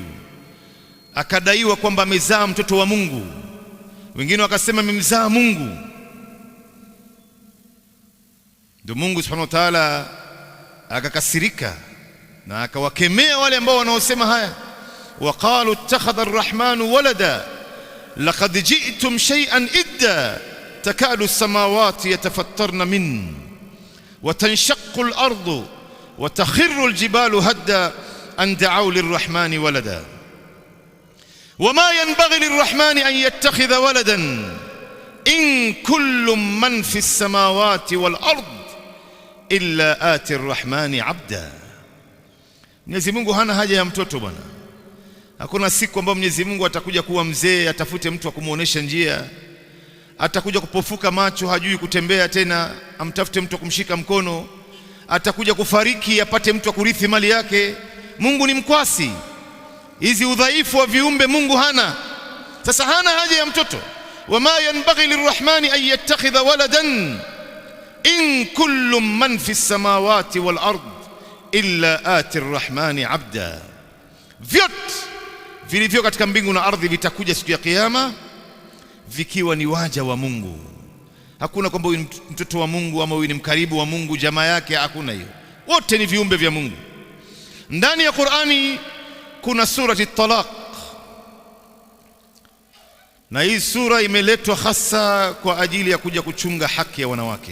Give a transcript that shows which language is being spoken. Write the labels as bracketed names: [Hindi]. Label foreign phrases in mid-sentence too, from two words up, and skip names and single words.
[Swahili] Akadaiwa kwamba amezaa mtoto wa Mungu, wengine wakasema amemzaa Mungu. Ndio Mungu [Arabic] سبحانه وتعالى [Swahili] akakasirika na akawakemea wale ambao wanaosema haya. [Arabic] وقالوا اتخذ الرحمن ولدا لقد جئتم شيئا إدا تكاد السماوات يتفطرن من وتنشق الأرض وتخر الجبال هدا أن دعوا للرحمن ولدا وما ينبغي للرحمن أن يتخذ ولدا إن كل من في السماوات والأرض إلا آتي الرحمن عبدا. [Swahili] Mwenyezi Mungu hana haja ya mtoto bwana. Hakuna siku ambayo Mwenyezi Mungu atakuja kuwa mzee atafute mtu wa kumuonesha njia, atakuja kupofuka macho hajui kutembea tena amtafute mtu wa kumshika mkono, atakuja kufariki apate mtu wa kurithi mali yake. Mungu ni mkwasi. Hizi udhaifu wa viumbe Mungu hana. Sasa hana haja ya mtoto. [Arabic] وما ينبغي للرحمن أن يتخذ ولدا إن كل من في السماوات والأرض إلا آتي الرحمن عبدا. [Swahili] Vyote vilivyo katika mbingu na ardhi vitakuja siku ya kiyama vikiwa ni waja wa Mungu. Hakuna kwamba huyu mtoto wa Mungu ama huyu ni mkaribu wa Mungu jamaa yake, hakuna hiyo. Wote ni viumbe vya Mungu. Ndani ya Qur'ani kuna surati Talaq, na hii sura imeletwa hasa kwa ajili ya kuja kuchunga haki ya wanawake.